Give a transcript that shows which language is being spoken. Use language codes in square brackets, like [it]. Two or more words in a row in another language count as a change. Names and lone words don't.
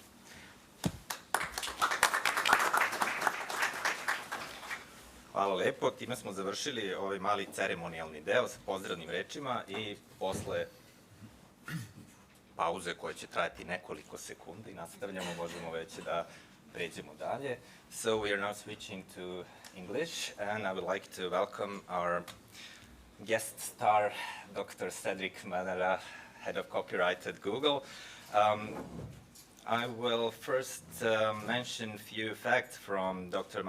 [sr] Hvala lepo. Time smo završili ovaj mali ceremonijalni deo sa pozdravnim rečima i posle pauze koja će trajati nekoliko sekundi nastavljamo, možemo već da pređemo dalje. [en] So we are now switching to English and I would like to welcome our guest star, Dr. Sedrik Manara, head of copyright at Google. I will first mention a few facts from Dr.